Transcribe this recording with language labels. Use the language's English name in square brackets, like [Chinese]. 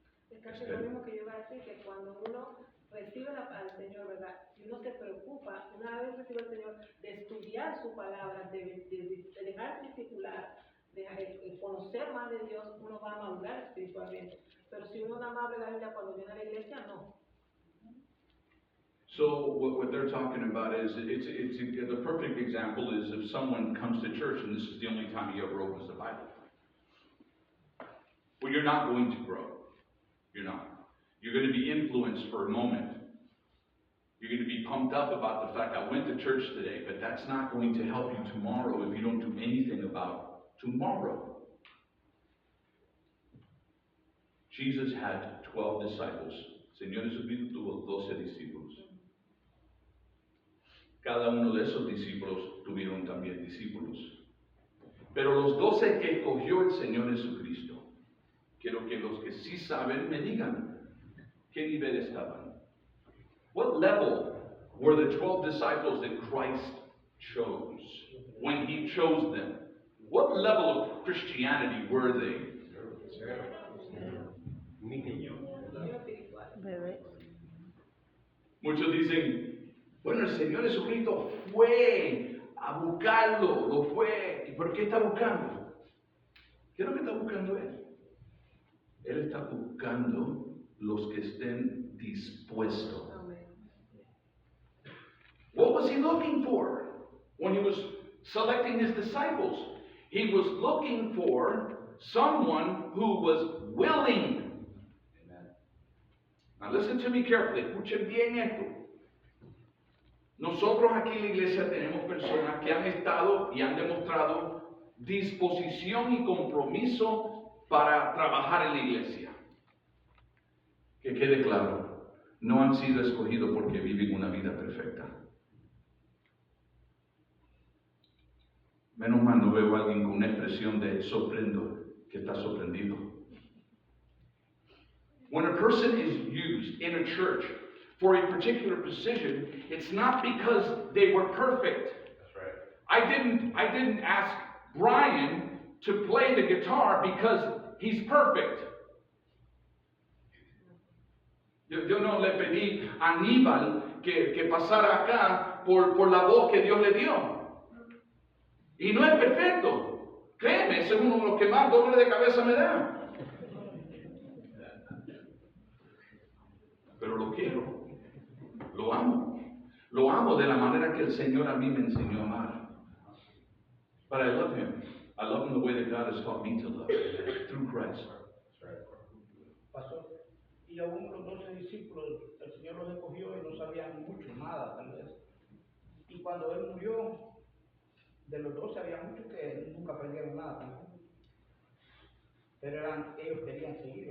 [Spanish] Es casi lo mismo que yo iba a decir, que cuando uno recibe al Señor, ¿verdad? Si uno se preocupa, una vez recibe al Señor, de estudiar su palabra, de dejar discipular, de conocer más de Dios, uno va a madurar espiritualmente. Pero si uno nada más abre la Biblia cuando viene a la iglesia, no. [English] So what they're talking about is, the perfect example is if someone comes to church and this is the only time he ever opens the Bible. Well, you're not going to grow. You're not. You're going to be influenced for a moment. You're going to be pumped up about the fact, I went to church today, but that's not going to help you tomorrow if you don't do anything about tomorrow. Jesus had 12 disciples. [Spanish] Señor Jesucristo tuvo 12 discípulos. Cada uno de esos discípulos tuvieron también discípulos. Pero los 12 que escogió el Señor Jesucristo, quiero que los que sí saben me digan, ¿qué nivel estaban? [English] What level were the 12 disciples that Christ chose when He chose them? What level of Christianity were they? [Spanish] Bebé. Muchos dicen, bueno, el Señor Jesucristo fue a buscarlo, lo fue. ¿Y por qué está buscando? ¿Qué es lo que está buscando Él? Él está buscando los que estén dispuestos. [English] What was He looking for when He was selecting His disciples? He was looking for someone who was willing. Now listen to me carefully. [Spanish] Escuchen bien esto. Nosotros aquí en la iglesia tenemos personas que han estado y han demostrado disposición y compromiso para trabajar en la iglesia. Que quede claro, no han sido escogidos porque viven una vida perfecta. Menos mal no veo a alguien con una expresión de sorprendo, que está sorprendido. [English] When a person is used in a church for a particular position, it's not because they were perfect. That's right. I didn't ask Brian to play the guitar because he's perfect. [Spanish] Yo no le pedí a Aníbal que pasara acá por la voz que Dios le dio. Y no es perfecto. Créeme, ese es uno de los que más dolor de cabeza me da. Pero lo quiero, lo amo de la manera que el Señor a mí me enseñó a amar. [English] But I love Him. I love Him the way that God has taught me to love Him, through Christ. [Spanish] Pastor, y aún los 12 discípulos, el Señor los escogió y no sabían mucho, nada tal vez. Y cuando Él murió, de los 12 había muchos que nunca aprendieron nada tampoco. Pero ellos querían seguir.